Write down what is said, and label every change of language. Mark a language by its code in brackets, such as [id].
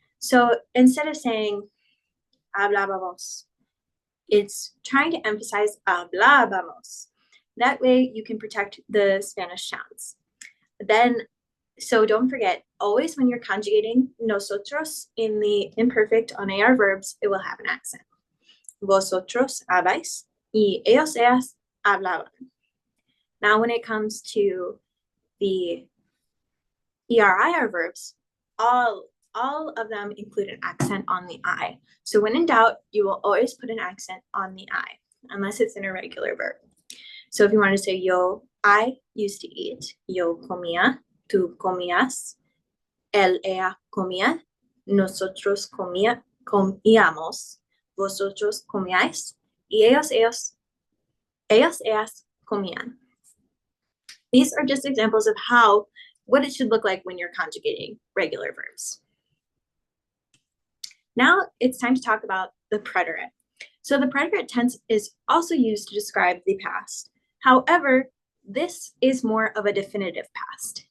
[en] So instead of saying hablábamos, it's trying to emphasize hablábamos. That way you can protect the Spanish sounds. Then, so don't forget, always when you're conjugating nosotros in the imperfect on AR verbs, it will have an accent. [es] Vosotros habláis y ellos ellas hablaban. [en] Now, when it comes to the ER-IR verbs, all of them include an accent on the I. So when in doubt, you will always put an accent on the I, unless it's an irregular verb. So if you want to say I used to eat, [es] yo comía, tú comías, él, ella comía, nosotros comíamos, vosotros comíais, y ellos, ellas comían. [en] These are just examples of what it should look like when you're conjugating regular verbs. Now it's time to talk about the preterit. So the preterit tense is also used to describe the past. However, this is more of a definitive past.